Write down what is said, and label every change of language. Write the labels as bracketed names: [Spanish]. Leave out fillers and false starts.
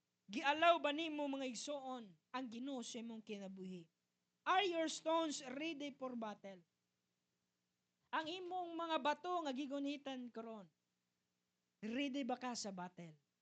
[Cebuano] Gialaw ba nimo mga igsoon ang Ginoo sa imong kinabuhi? [English] Are your stones ready for battle? [Cebuano] Ang imong mga bato nga gigunitan karon, ready ba ka sa battle?